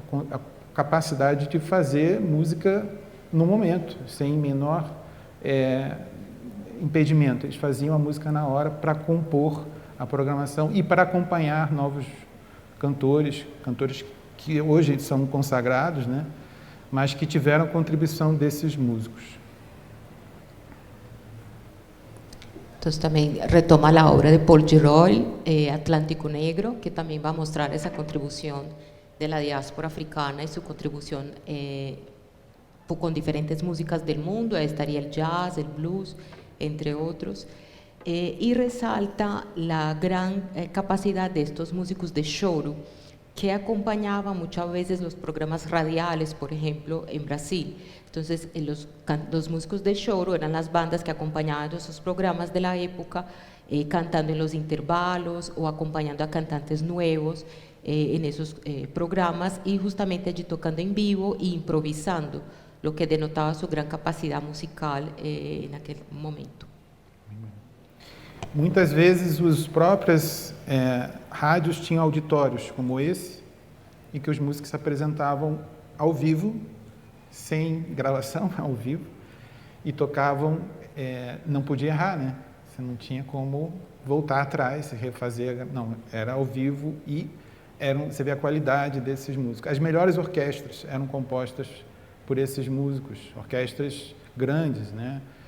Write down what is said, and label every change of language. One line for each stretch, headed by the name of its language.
Portuguese: A capacidade de fazer música no momento, sem menor impedimento. Eles faziam a música na hora para compor a programação e para acompanhar novos cantores que hoje são consagrados, né? Mas que tiveram contribuição desses músicos.
Spanish: Entonces también retoma la obra de Paul Gilroy, Atlántico Negro, que también va a mostrar esa contribución de la diáspora africana y su contribución con diferentes músicas del mundo. Ahí estaría el jazz, el blues, entre otros. Y resalta la gran capacidad de estos músicos de choro que acompañaban muchas veces los programas radiales, por ejemplo, en Brasil. Entonces, los músicos de choro eran las bandas que acompañaban esos programas de la época, cantando en los intervalos o acompañando a cantantes nuevos en esos programas y justamente allí tocando en vivo e improvisando, lo que denotaba su gran capacidad musical en aquel momento.
Portuguese: Muitas vezes os próprios rádios tinham auditórios como esse, em que os músicos se apresentavam ao vivo, sem gravação, ao vivo, e tocavam, não podia errar, né? Você não tinha como voltar atrás, refazer, não, era ao vivo e você vê a qualidade desses músicos. As melhores orquestras eram compostas por esses músicos, orquestras grandes, né?